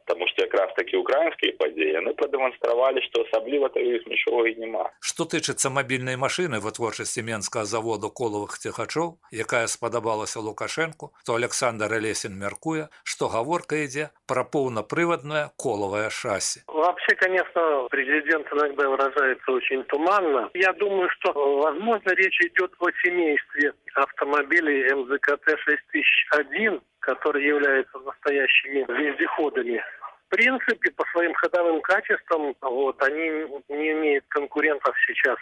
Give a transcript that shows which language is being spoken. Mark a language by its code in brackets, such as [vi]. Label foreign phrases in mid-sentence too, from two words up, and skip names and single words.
[be] Таму што якраз такі украінскія падзеі, яны прадэманстравалі, што асабліва таіх нічога і няма. Што тычыцца мабільнай машыны вытворчасці менскага заводу колавых цягачоў, якая спадабалася Лукашэнку, то Александр Олесин мяркуе, што гаворка ідзе пра поўнапрываднае колавае шасси. [ru] Вообще, конечно, президент иногда выражается очень туманно. Я думаю, что, возможно, речь идет о семействе автомобилей МЗКТ-6001, которые являются настоящими вездеходами. В принципе, по своим ходовым качествам, они не имеют конкурентов сейчас.